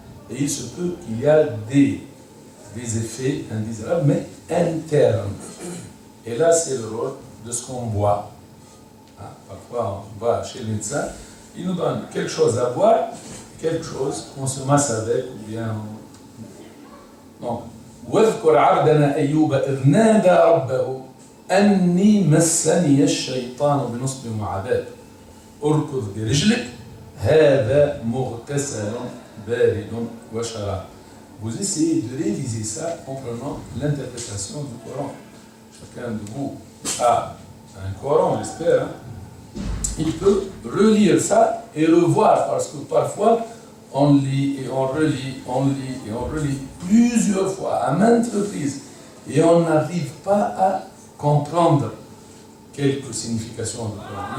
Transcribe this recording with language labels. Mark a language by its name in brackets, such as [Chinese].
[French] Et il se peut qu'il y a des effets indésirables, mais internes. Et là, c'est le rôle de ce qu'on boit. Parfois, on va chez le médecin, il nous donne quelque chose à boire, quelque chose qu'on se masse avec, ou bien... [Arabic] Donc, واذكر عبدنا أيوب إذ نادى ربه أني مسني الشيطان بنصب وعذاب اركض برجلك هذا مغتسل بارد وشراب [French] vous essayez de réviser ça en prenant l'interprétation du Coran. Chacun de vous a un Coran, j'espère. Il peut relire ça et revoir, parce que parfois, on lit et on relit, on lit et on relit plusieurs fois, à maintes reprises, et on n'arrive pas à comprendre quelques significations du Coran.